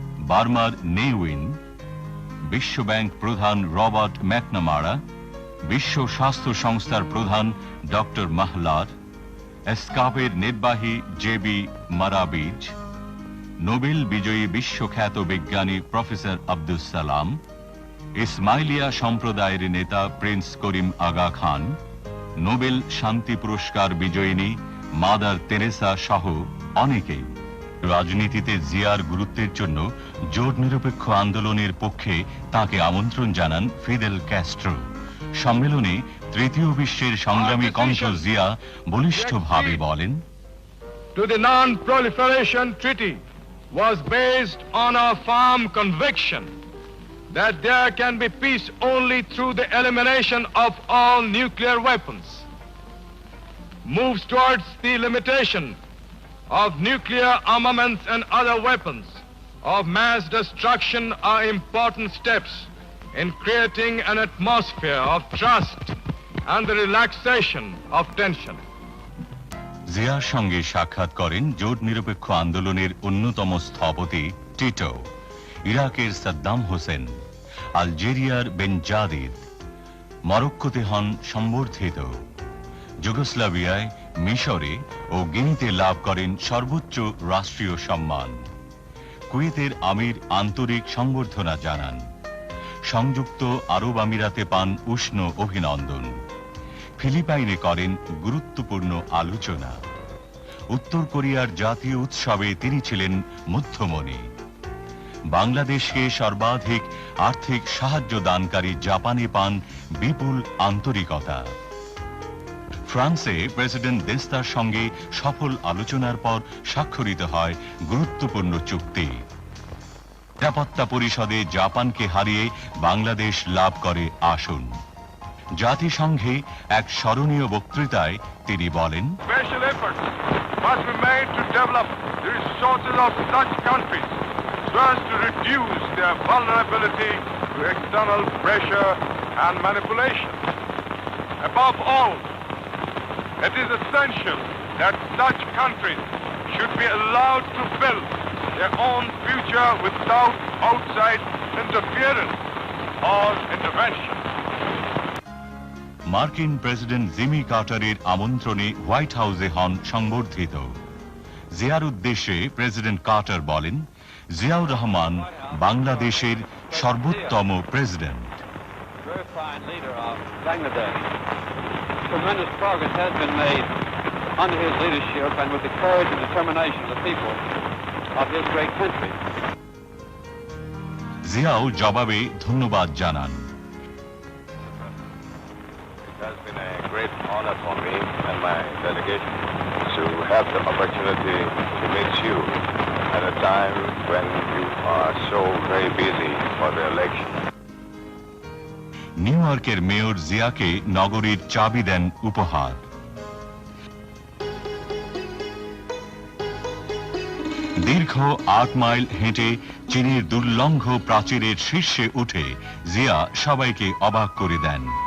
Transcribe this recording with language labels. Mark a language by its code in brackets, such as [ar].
[bn] বার্মার নেউইন, বিশ্বব্যাংক প্রধান রবার্ট ম্যাকনামারা, বিশ্ব স্বাস্থ্য সংস্থার প্রধান ডক্টর মাহলার, এসকাপের নির্বাহী জেবি মারাবিজ, নোবেল বিজয়ী বিশ্বখ্যাত বিজ্ঞানী প্রফেসর আব্দুস সালাম, ইসমাইলিয়া সম্প্রদায়ের নেতা প্রিন্স করিম আগা খান, নোবেল শান্তি পুরস্কার বিজয়িনী মাদার তেরেসা সহ অনেকেই। রাজনীতিতে জিয়ার গুরুত্বের জন্য জোট নিরপেক্ষ আন্দোলনের পক্ষে তাকে আমন্ত্রণ জানান ফিদেল ক্যাস্ট্রো। সম্মেলনে তৃতীয় বিশ্বের সংগ্রামী কণ্ঠ জিয়া বলিষ্ঠভাবে বলেন, [en] To the Non-Proliferation Treaty was based on a firm conviction that there can be peace only through the elimination of all nuclear weapons. Moves towards the limitation of nuclear armaments and other weapons of mass destruction are important steps in creating an atmosphere of trust and the relaxation of tension. [bn] জিয়ার সঙ্গে সাক্ষাৎ করেন জোট নিরপেক্ষ আন্দোলনের অন্যতম স্থপতি Tito, ইরাকের সাদ্দাম হোসেন, আলজেরিয়ার বেনজাদিদ, মরক্কোতে হন সম্বর্ধিত, যুগোস্লাভিয়ায়, মিশরে ও গিনিতে লাভ করেন সর্বোচ্চ রাষ্ট্রীয় সম্মান। কুয়েতের আমির আন্তরিক সংবর্ধনা জানান। সংযুক্ত আরব আমিরাতে পান উষ্ণ অভিনন্দন। ফিলিপাইনে করেন গুরুত্বপূর্ণ আলোচনা। উত্তর কোরিয়ার জাতীয় উৎসবে তিনি ছিলেন মধ্যমণি। বাংলাদেশকে সর্বাধিক আর্থিক সাহায্য দানকারী জাপানে পান বিপুল আন্তরিকতা। ফ্রান্সে প্রেসিডেন্ট দেস্তার সঙ্গে সফল আলোচনার পর স্বাক্ষরিত হয় গুরুত্বপূর্ণ চুক্তি। নিরাপত্তা পরিষদে জাপানকে হারিয়ে বাংলাদেশ লাভ করে আসন। জাতিসংঘে এক স্মরণীয় বক্তৃতায় তিনি বলেন, [en] Special efforts must be made to develop the resources of such countries so as to reduce their vulnerability to external pressure and manipulation. Above all, it is essential that such countries should be allowed to build their own future without outside interference or intervention. [bn] মার্কিন president Jimmy কার্টারের আমন্ত্রণে white হাউসে হন সংবর্ধিত। জিয়ার উদ্দেশ্যে president Carter বলেন, জিয়াউর রহমান বাংলাদেশের সর্বোত্তম president. [en] Tremendous progress has been made under his leadership and with the courage and determination of the people of his great country. [bn] Xiao জবাবে ধন্যবাদ জানান। [en] It has been a great honor for me and my delegation to have the opportunity to meet you at a time when you are so very busy for the election. [bn] New ইয়র্কের mayor জিয়াকে নগরীর চাবি দেন উপহার। দীর্ঘ ৮ mile হেঁটে চীনের দুর্লঙ্ঘ প্রাচীরের শীর্ষে উঠে জিয়া সবাইকে অবাক করে দেন।